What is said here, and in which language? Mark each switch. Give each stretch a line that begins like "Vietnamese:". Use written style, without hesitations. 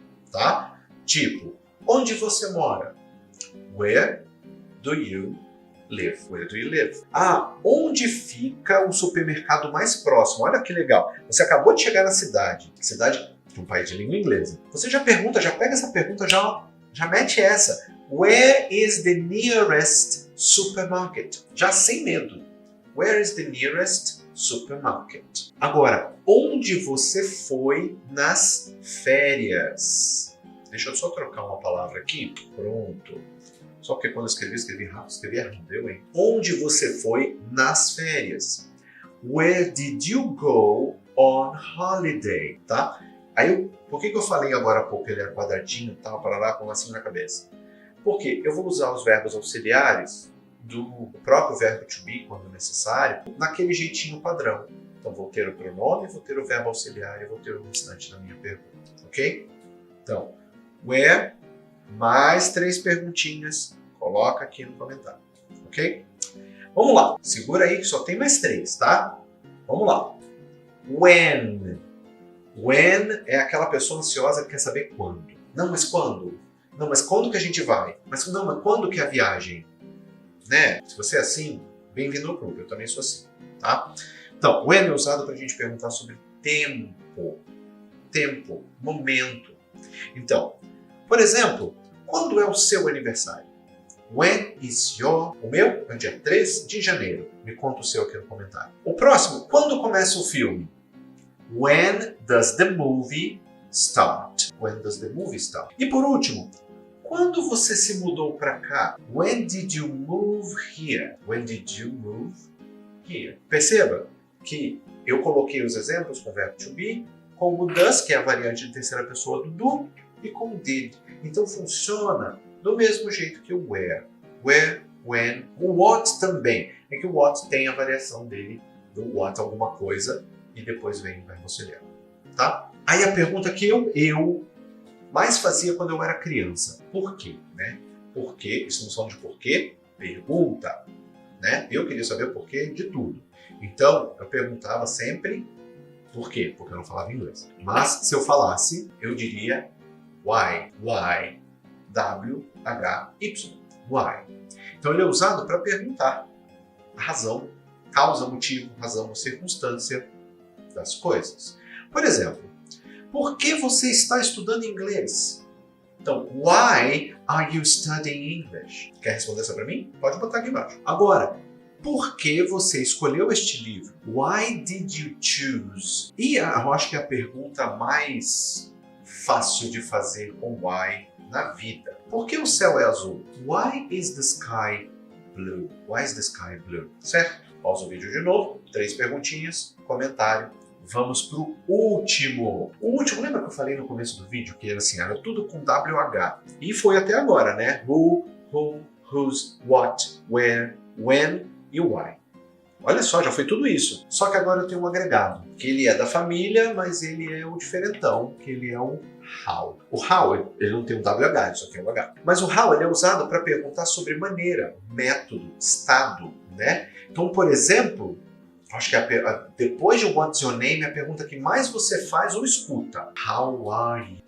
Portuguese: Tá? Tipo, onde você mora?
English: Where do you live? Where do you live?
Portuguese: Ah, onde fica o supermercado mais próximo? Olha que legal. Você acabou de chegar na cidade. Cidade de um país de língua inglesa. Você já pergunta, já pega essa pergunta, já mete essa.
English: Where is the nearest supermarket?
Portuguese: Já sem medo.
English: Where is the nearest supermarket?
Portuguese: Agora, onde você foi nas férias? Deixa eu só trocar uma palavra aqui. Pronto. Só porque quando eu escrevi rápido, escrevi errado, deu, hein? Onde você foi nas férias?
English: Where did you go on holiday?
Portuguese: Tá? Aí, por que eu falei agora há pouco que ele era quadradinho, tal, para lá, com um lacinho na cabeça? Porque eu vou usar os verbos auxiliares do próprio verbo to be, quando necessário, naquele jeitinho padrão. Então, vou ter o pronome, vou ter o verbo auxiliar e vou ter o restante da minha pergunta, ok? Então, where, mais 3 perguntinhas, coloca aqui no comentário, ok? Vamos lá, segura aí que só tem mais 3, tá? Vamos lá. When. When é aquela pessoa ansiosa que quer saber quando. Não, mas quando? Não, mas quando que a gente vai? Mas quando que é a viagem? Né? Se você é assim, bem-vindo ao clube. Eu também sou assim, tá? Então, when é usado para a gente perguntar sobre tempo. Tempo, momento. Então, por exemplo, quando é o seu aniversário?
English: When is your...
Portuguese: O meu é dia 3 de janeiro. Me conta o seu aqui no comentário. O próximo, quando começa o filme?
English: When does the movie start? When does the movie start?
Portuguese: E por último, quando você se mudou para cá?
English: When did you move here? When did you move here?
Portuguese: Perceba que eu coloquei os exemplos com o verbo to be, como does, que é a variante de terceira pessoa do do, e com did. Então funciona do mesmo jeito que o where. Where, when, o what também. É que o what tem a variação dele do what alguma coisa e depois vem o verbo auxiliar, tá? Aí a pergunta que eu mais fazia quando eu era criança. Por quê, né? Por quê? Estamos falando de porquê? Pergunta, né? Eu queria saber o porquê de tudo. Então, eu perguntava sempre por quê? Porque eu não falava inglês. Mas se eu falasse, eu diria why, why, W, H, Y, why. Então ele é usado para perguntar a razão, causa, motivo, razão ou circunstância das coisas. Por exemplo, por que você está estudando inglês?
English: Então, why are you studying English?
Portuguese: Quer responder essa para mim? Pode botar aqui embaixo. Agora, por que você escolheu este livro?
English: Why did you choose?
Portuguese: E eu acho que é a pergunta mais fácil de fazer com why na vida. Por que o céu é azul?
English: Why is the sky blue? Why is the sky blue?
Portuguese: Certo? Pausa o vídeo de novo. 3 perguntinhas, comentário. Vamos pro último. O último, lembra que eu falei no começo do vídeo que era assim, era tudo com WH. E foi até agora, né? Who, whose, what, where, when e why. Olha só, já foi tudo isso. Só que agora eu tenho um agregado, que ele é da família, mas ele é o diferentão, que ele é o how. O how, ele não tem um WH, ele só tem um H. Mas o how ele é usado para perguntar sobre maneira, método, estado, né? Então, por exemplo, acho que depois de
English: what's your name,
Portuguese: a pergunta que mais você faz ou escuta.
English: How are you?